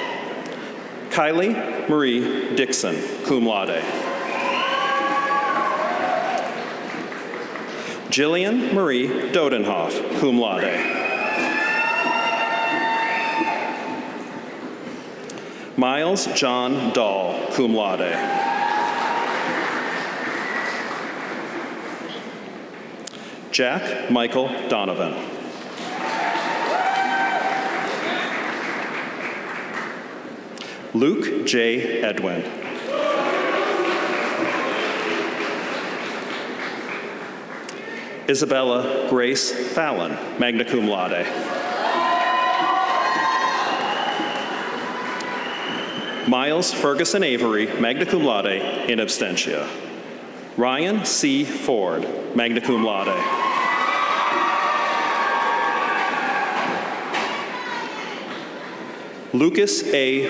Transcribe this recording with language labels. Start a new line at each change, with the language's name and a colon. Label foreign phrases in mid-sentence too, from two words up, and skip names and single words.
English: Kylie Marie Dixon,
Latin: cum laude.
English: Jillian Marie Dodenhoff,
Latin: cum laude.
English: Miles John Dahl,
Latin: cum laude.
English: Jack Michael Donovan. Luke J. Edwin. Isabella Grace Fallon,
Latin: magna cum laude.
English: Miles Ferguson Avery,
Latin: magna cum laude, in absentia.
English: Ryan C. Ford,
Latin: magna cum laude.
English: Lucas A.